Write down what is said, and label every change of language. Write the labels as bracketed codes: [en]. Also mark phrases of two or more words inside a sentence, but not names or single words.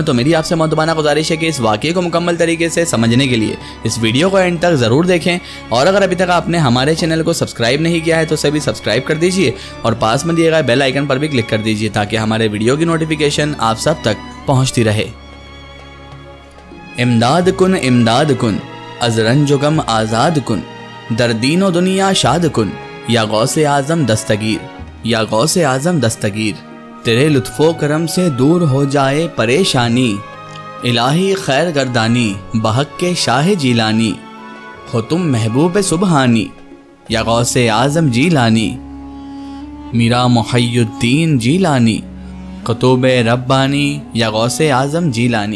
[ur] تو میری آپ سے مؤدبانہ گزارش ہے کہ اس واقعے کو مکمل طریقے سے سمجھنے کے لیے اس ویڈیو کو اینڈ تک ضرور دیکھیں، اور اگر ابھی تک آپ نے ہمارے چینل کو سبسکرائب نہیں کیا ہے تو اسے بھی سبسکرائب کر دیجئے اور پاس میں دیے گئے [en] bell icon [ur] پر بھی کلک کر دیجئے تاکہ ہمارے ویڈیو کی نوٹیفیکیشن آپ سب تک پہنچتی رہے۔ [fa] امداد کن از رنج و غم آزاد کن، در دین و دنیا شاد کن، [ur] یا غوث اعظم دستگیر، یا غوث اعظم دستگیر، تیرے لطف و کرم سے دور ہو جائے پریشانی، الہی خیر گردانی بحق کے شاہ جیلانی، ہو تم محبوب سبحانی، یا غوث اعظم جیلانی، میرا محی الدین جیلانی، قطب ربانی، یا غوث اعظم جیلانی۔